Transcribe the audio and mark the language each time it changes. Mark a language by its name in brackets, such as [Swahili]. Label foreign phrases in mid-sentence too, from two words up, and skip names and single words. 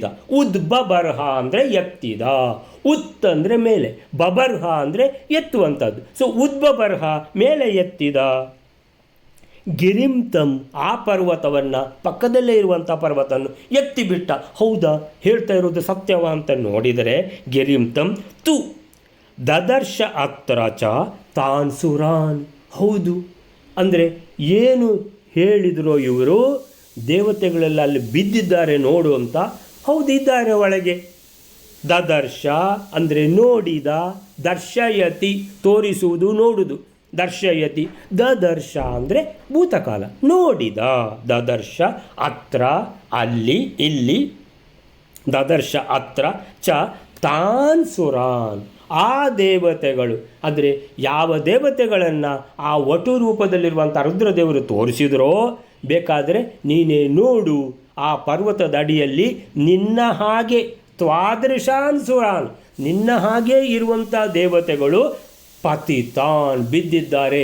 [Kannada] ಉದ್ಬಬರ್ಹ ಅಂದರೆ ಎತ್ತಿದ, ಉತ್ ಅಂದರೆ ಮೇಲೆ, ಬಬರ್ಹ ಅಂದರೆ ಎತ್ತುವಂಥದ್ದು. ಸೊ ಉದ್ಬಬರ್ಹ ಮೇಲೆ ಎತ್ತಿದ. ಗಿರಿಂತಂ ಆ ಪರ್ವತವನ್ನು, ಪಕ್ಕದಲ್ಲೇ ಇರುವಂಥ ಪರ್ವತವನ್ನು ಎತ್ತಿಬಿಟ್ಟ. ಹೌದಾ, ಹೇಳ್ತಾ ಇರೋದು ಸತ್ಯವ ಅಂತ ನೋಡಿದರೆ, [Sanskrit] ಗಿರಿಂತಂ ತು ದದರ್ಶ ಅತ್ರ ಚ ತಾನ್ ಸುರಾನ್. [Kannada] ಹೌದು ಅಂದರೆ ಏನು ಹೇಳಿದರೋ ಇವರು, ದೇವತೆಗಳೆಲ್ಲ ಅಲ್ಲಿ ಬಿದ್ದಿದ್ದಾರೆ ನೋಡು ಅಂತ. ಹೌದು, ಇದ್ದಾರೆ ಒಳಗೆ. ದದರ್ಶ ಅಂದರೆ ನೋಡಿದ, ದರ್ಶಯತಿ ತೋರಿಸುವುದು, ನೋಡುವುದು, ದರ್ಶಯತಿ. ದದರ್ಶ ಅಂದರೆ ಭೂತಕಾಲ, ನೋಡಿದ. [Sanskrit] ದದರ್ಶ ಅತ್ರ [Kannada] ಅಲ್ಲಿ, ಇಲ್ಲಿ. [Sanskrit] ದದರ್ಶ ಅತ್ರ ಚ ತಾನ್ ಸುರಾನ್ [Kannada] ಆ ದೇವತೆಗಳು. ಅಂದರೆ ಯಾವ ದೇವತೆಗಳನ್ನು ಆ ವಟು ರೂಪದಲ್ಲಿರುವಂಥ ರುದ್ರದೇವರು ತೋರಿಸಿದ್ರೋ, ಬೇಕಾದರೆ ನೀನೇ ನೋಡು, ಆ ಪರ್ವತದ ಅಡಿಯಲ್ಲಿ ನಿನ್ನ ಹಾಗೆ [Sanskrit] ತ್ವಾದೃಶಾನ್ ಸುರಾನ್, [Kannada] ನಿನ್ನ ಹಾಗೆ ಇರುವಂಥ ದೇವತೆಗಳು ಪತಿತಾನ್ ಬಿದ್ದಿದ್ದಾರೆ.